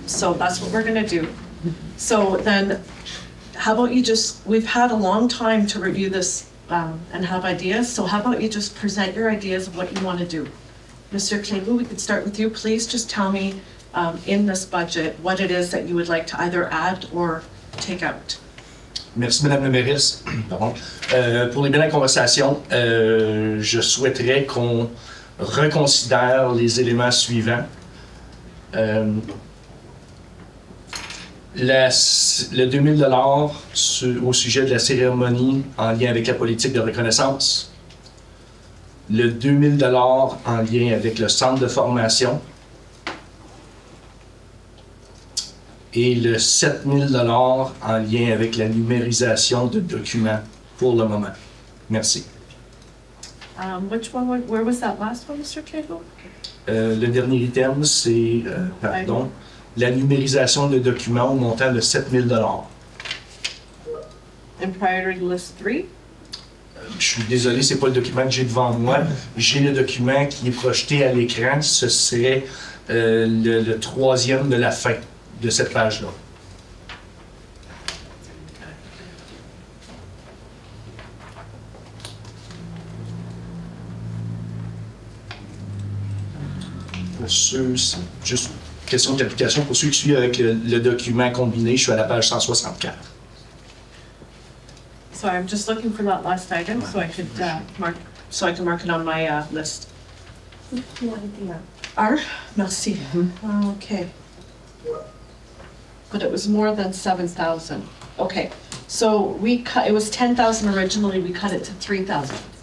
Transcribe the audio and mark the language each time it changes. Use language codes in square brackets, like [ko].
[en] So that's what we're going to do. So then, how about you we've had a long time to review this and have ideas, so how about you just present your ideas of what you want to do? Mr. Cleveland, we could start with you. Please just tell me in this budget what it is that you would like to either add or take out. [fr] Merci, Madame la mairesse. Pour les biens de la conversation, je souhaiterais qu'on reconsidère les éléments suivants. Le 2000 $ au sujet de la cérémonie en lien avec la politique de reconnaissance. Le 2000 $ en lien avec le centre de formation. Et le 7000 $ en lien avec la numérisation de documents pour le moment. Merci. [en] Where was that last one, Mr. Cagle? [fr] Le dernier item, c'est, pardon, la numérisation de documents au montant de 7 000 $. [en] And priority list 3? [fr] Je suis désolé, c'est pas le document que j'ai devant moi. J'ai le document qui est projeté à l'écran. Ce serait le troisième de la fin de cette page-là. Pour ceux, c'est juste question d'application. Pour ceux qui suivent avec le document combiné, je suis à la page 164. [en] So I'm just looking for that last item so I could mark it on my list. [fr] R? Merci. Okay. [en] But it was more than 7,000. Okay, so it was 10,000 originally, we cut it to 3,000.